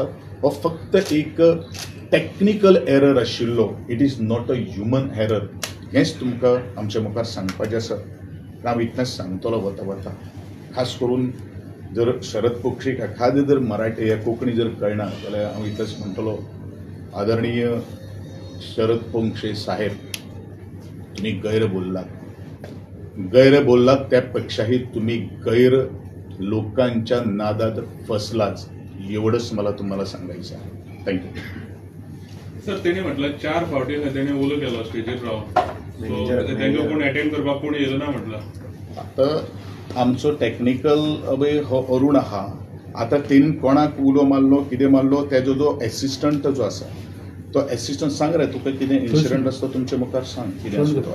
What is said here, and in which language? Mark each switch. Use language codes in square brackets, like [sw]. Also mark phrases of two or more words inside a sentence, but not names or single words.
[kok] हो फक्त एक [en] technical error [kok] आशिल्लो, [en] it is not a human error. [kok] हेंच तुमकां आमच्या मुखार सांगपाचें आसा. हांव इतलेंच सांगतलो वता. खास करून जर शरद पोक्षीक एखादें जर मराठी या कोंकणी जर कळना जाल्यार हांव इतलेंच म्हणटलो, [mr] आदरणीय शरद पोंक्षे साहेब, तुम्ही गैर बोललात. त्या पेक्षाही तुम्ही गैर लोकांच्या नादात फसलाच, एवढंच मला तुम्हाला सांगायचं आहे. थँक्यू. [kok] सर त्यांनी म्हटलं 4 फावटी त्याने उलो केलो स्टेजीर रावन, तांकां कोण अटेंड करपाक कोण येलो ना म्हटलं. आता आमचो टेक्निकल हो अरुण आहा, आता तेन कोणाक उलो मारलो कितें मारलो तेजो जो एसिस्टंट जो आसा तो एसिस्टंट सांग रे तुका कितें इन्सिडंट आसा तो तुमचे मुखार सांग कितें आसा तो.